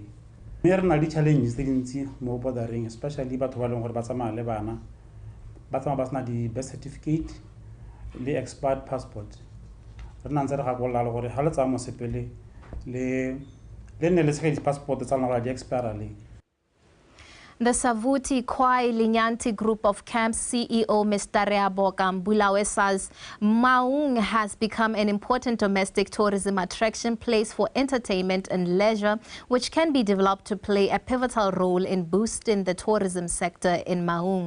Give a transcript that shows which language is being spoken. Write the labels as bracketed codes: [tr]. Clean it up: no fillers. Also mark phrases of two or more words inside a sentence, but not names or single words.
[tn] Mme re na le challenges tse dintsi mo bordering, especially batho ba leng gore ba tsamaya le bana ba tsamaya ba sena di- [en] birth certificate [tn] le [en] expired passport. [tn] Re na ntse re gakolola le gore ga le tsaya mosepele le nne le tshege di-passport tsa lona gore di expire le. [en] The Savuti Kwai Linyanti Group of Camps CEO Mr. Reabo Kambulawe says Maung has become an important domestic tourism attraction place for entertainment and leisure, which can be developed to play a pivotal role in boosting the tourism sector in Maung.